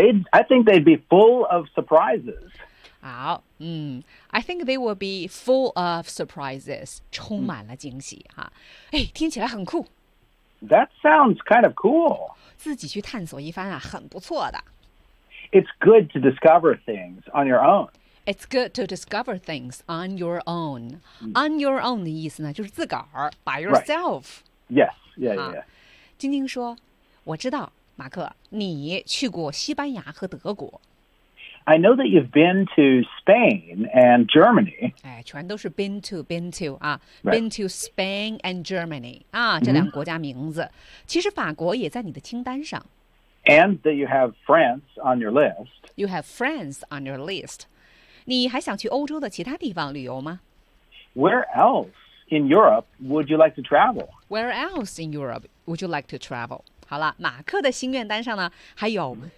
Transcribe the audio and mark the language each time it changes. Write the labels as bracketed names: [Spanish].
[English] I think they'd be full of surprises. [Chinese] 好， [English] I think they will be full of surprises， [Chinese] 充满了惊喜哈、啊。哎，听起来很酷。 [English] That sounds kind of cool. [Chinese] 自己去探索一番啊，很不错的。 [English] It's good to discover things on your own. It's good to discover things on your own.、On your own [Chinese] 的意思呢，就是自个儿 [English] by yourself.、 Right. Yes, yeah, yeah, yeah. [Chinese] 晶晶说，我知道，马克，你去过西班牙和德国。 [English] I know that you've been to Spain and Germany. [Chinese] 哎，全都是 [English] been to [Chinese] 啊、 [English] right. ，been to Spain and Germany 啊， [Chinese] 这两个国家名字。 Mm-hmm. 其实法国也在你的清单上。 [English] And that you have France on your list. You have France on your list. [Chinese] 你还想去欧洲的其他地方旅游吗 [English] ？Where else in Europe would you like to travel? Where else in Europe would you like to travel? [Chinese] 好了，马克的心愿单上呢还有。